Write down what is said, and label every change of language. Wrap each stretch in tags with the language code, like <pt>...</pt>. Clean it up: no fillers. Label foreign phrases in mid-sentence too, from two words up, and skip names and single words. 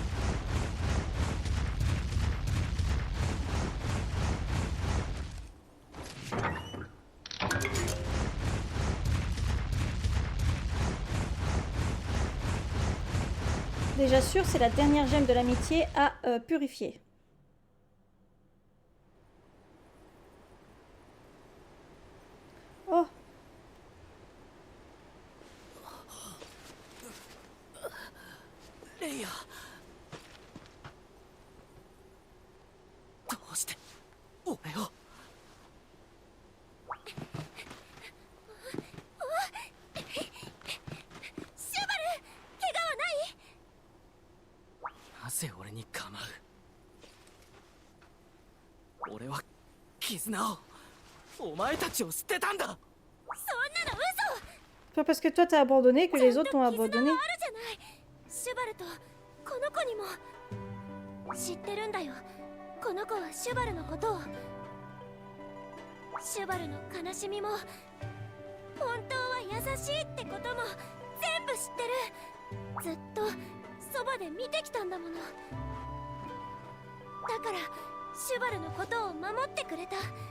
<fr>Déjà sûr, c'est la dernière gemme de l'amitié à purifier. Oh. Leia.</fr> <ja>どうして俺をシュバル、怪我はない？なぜ俺に構う？俺は絆を、お前たちを捨てたんだ。そんなの嘘。</ja> <fr>Pas parce que toi t'as abandonné que les autres t'ont abandonné.</fr> <ja>シュバルとこの子にも知ってるんだよ。この子はシュバルのことを、シュバルの悲しみも本当は優しいってことも全部知ってる。ずっとそばで見てきたんだもの。だからシュバルのことを守ってくれた。</ja>